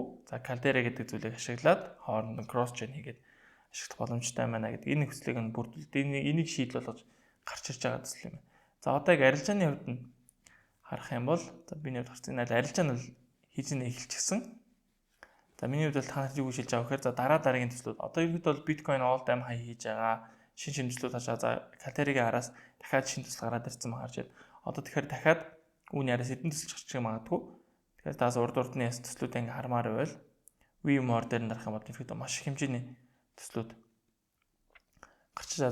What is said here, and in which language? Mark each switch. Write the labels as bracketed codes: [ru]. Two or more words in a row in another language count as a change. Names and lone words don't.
[mn] За Caldera гэдэг зүйлийг ашиглаад хооронд нь [en] cross chain [mn] хийгээд ашиглах боломжтой байна гэдэг энэ хүслийг нь бүрдүүлээд энийг шийдэл болгож гарч ирж байгаа төсөл юм. За одоо яг арилжааны хувьд нь харах юм бол за биний хувьд харсан энэ арилжаа нь хизээ эхэлчихсэн. За миний хувьд бол та нарт юу гэж хэлж байгаа вэ гэхээр за дараагийн төслүүд одоо ерөнхийдөө бол Bitcoin [en] all time high [mn] хийж байгаа. Шинэ төслүүд хашаа за Caldera-гийн араас дахиад шинэ төсөл гараад ирсэн маа харж байна. Одоо тэгэхээр дахиад үүний араас эдэн төсөл гарчих магадгүй. Тэгэхээр таас урд урдны төслүүдээ ингээ хармаар байвал VMware дээр нь дарах юм бол ерөнхийдөө маш их хэмжээний төслүүд гарч байгаа.